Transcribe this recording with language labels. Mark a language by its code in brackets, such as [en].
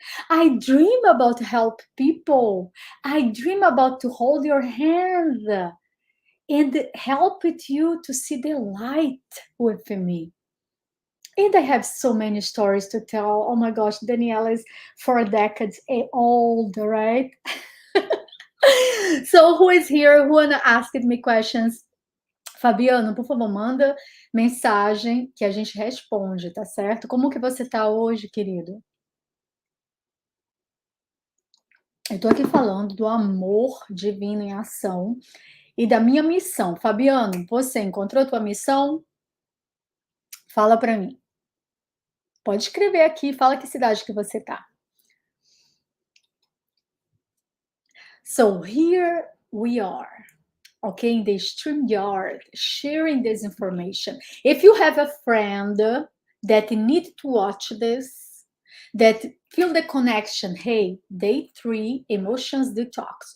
[en] I dream about help people. I dream about to hold your hand and help with you to see the light with me. And I have so many stories to tell. Oh my gosh, Daniela is 4 decades old, right? So who is here? Who wanna ask me questions? [pt] Fabiano, por favor, manda mensagem que a gente responde, tá certo? Como que você tá hoje, querido? Eu tô aqui falando do amor divino em ação e da minha missão. Fabiano, você encontrou a tua missão? Fala para mim. Pode escrever aqui, fala que cidade que você tá. [en] So here we are, okay, in the StreamYard, sharing this information. If you have a friend that need to watch this, that feel the connection, hey, day 3 emotions detox.